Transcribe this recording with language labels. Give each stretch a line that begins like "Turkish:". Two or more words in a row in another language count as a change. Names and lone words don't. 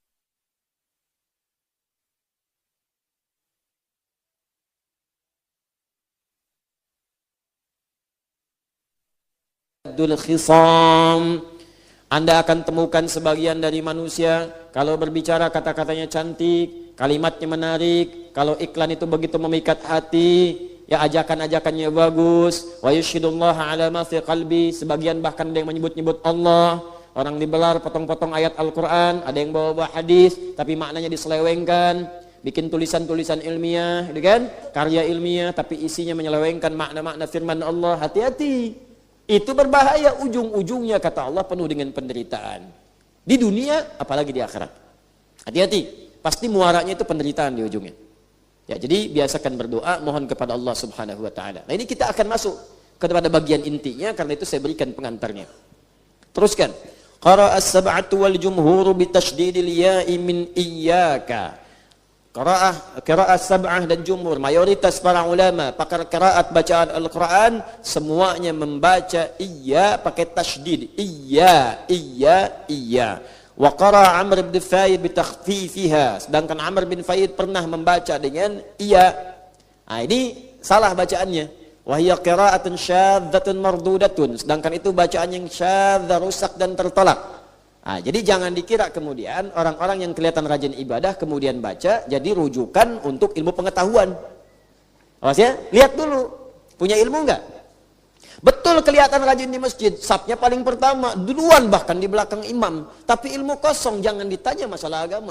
Indonesian: Khisam, Anda akan temukan sebagian dari manusia kalau berbicara kata-katanya cantik, kalimatnya menarik, kalau iklan itu begitu memikat hati, ya ajakan-ajakannya bagus,
Arabic: و يشهد الله على ما في قلبي,
Indonesian: sebagian bahkan ada yang menyebut-nyebut Allah, orang dibelar potong-potong ayat Al-Qur'an, ada yang bawa-bawa hadis tapi maknanya diselewengkan, bikin tulisan-tulisan ilmiah, gitu kan? Karya ilmiah tapi isinya menyelewengkan makna-makna firman Allah. Hati-hati. Itu berbahaya, ujung-ujungnya kata Allah penuh dengan penderitaan. Di dunia apalagi di akhirat. Hati-hati, pasti muaranya itu penderitaan di ujungnya. Ya, jadi biasakan berdoa, mohon kepada Allah
Arabic: سبحانه و تعالى.
Indonesian: Nah, ini kita akan masuk kepada bagian intinya, karena itu saya berikan pengantarnya. Teruskan.
Arabic: قرأ السبعة و الجمهور ب تشديد الياء من إياك. قراءة سبعة
Indonesian: dan jumhur, mayoritas para ulama pakar qiraat bacaan Al-Quran semuanya membaca iya pakai tasydid, iya.
Arabic: و قرأ عمرو بن فائد ب تخفيفها,
Indonesian: sedangkan Amr bin Faid pernah membaca dengan iya. Nah, ini salah bacaannya.
Arabic: و هي قراءة شاذة مردودة,
Indonesian: sedangkan itu bacaan yang syadz, rusak dan tertolak. Nah, jadi jangan dikira kemudian orang-orang yang kelihatan rajin ibadah kemudian baca jadi rujukan untuk ilmu pengetahuan. Awas ya, lihat dulu punya ilmu enggak? Betul kelihatan rajin di masjid, safnya paling pertama, duluan bahkan di belakang imam, tapi ilmu kosong, jangan ditanya masalah agama.